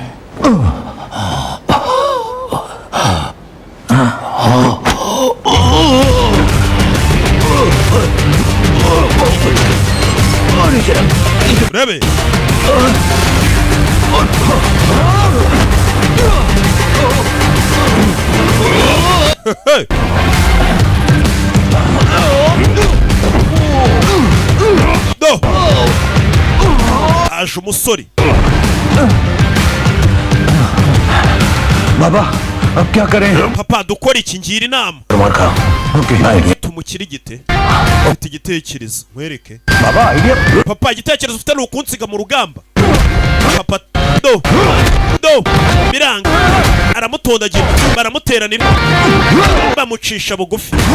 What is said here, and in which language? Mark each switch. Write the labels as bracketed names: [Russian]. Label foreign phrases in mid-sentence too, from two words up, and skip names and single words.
[Kinyarwanda] Rebe do aje umusore. [Hindi] बाबा अब क्या करें? [Kinyarwanda] Papa dukora iki ngira inama. Tumukirigite. Ufite igitekerezo mwereke. [Hindi] Baba idea. [Kinyarwanda] Papa igitekerezo ufite ni ukunsiga mu rugamba. Papa do biranga aramutondagira baramuteranira bamucisha bugufi.